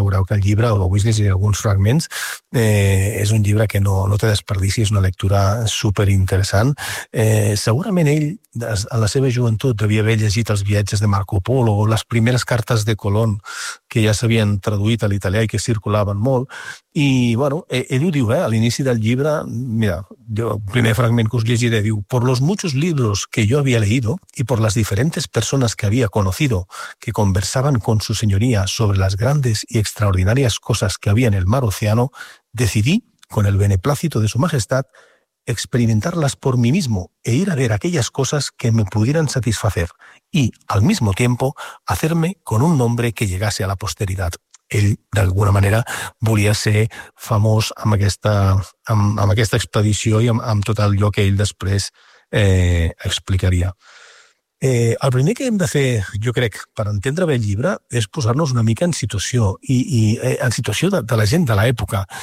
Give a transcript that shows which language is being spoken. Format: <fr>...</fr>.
<ca>Ja veureu que el llibre, o avui llegiré alguns fragments, és un llibre que no té desperdici, és una lectura superinteressant. Segurament ell, en la seva joventut, devia haver llegit els viatges de Marco Polo o les primeres cartes de Colón, que ja s'havien traduït a l'italià i que circulaven molt. I, bueno, ell ho diu, a l'inici del llibre, mira, jo, el primer fragment que us llegiré, diu,</ca> <es>por los muchos libros que yo había leído y por las diferentes personas que había conocido que conversaban con su señoría sobre las grandes y extraordinarias cosas que había en el mar océano, decidí, con el beneplácito de su majestad, experimentarlas por mí mismo e ir a ver aquellas cosas que me pudieran satisfacer y, al mismo tiempo, hacerme con un nombre que llegase a la posteridad.</es> <ca>Ell, d'alguna manera, volia ser famós amb aquesta expedició i amb tot allò que ell després explicaria. El primer que hem de fer, jo crec, per entendre bé el llibre, és posar-nos una mica en situació, i en situació de la gent de l'època.</ca>